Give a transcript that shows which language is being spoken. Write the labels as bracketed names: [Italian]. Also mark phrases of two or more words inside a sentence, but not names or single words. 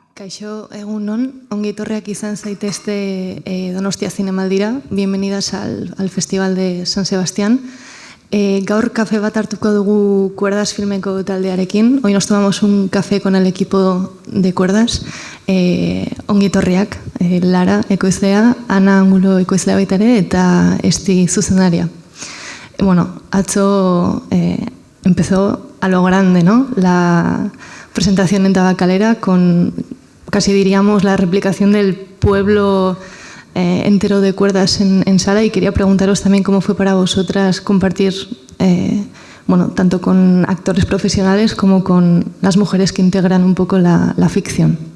[Basque] Kaixo, egunon, ongi etorriak izan zaitezte Donostia Zinemaldira. [Spanish] Bienvenidas al Festival de San Sebastián. [Basque] Gaur kafe bat hartuko dugu Cuerdas filmeko taldearekin. [Spanish] Hoy nos tomamos un café con el equipo de Cuerdas. [Basque] Ongi etorriak, Lara ekoizlea, Ana Angulo ekoizlea baita ere, eta Esti zuzendaria. [Spanish] Bueno, atzo empezó a lo grande, ¿no? La presentación en Tabacalera con, casi diríamos, la replicación del pueblo entero de Cuerdas en sala, y quería preguntaros también cómo fue para vosotras compartir, bueno, tanto con actores profesionales como con las mujeres que integran un poco la ficción.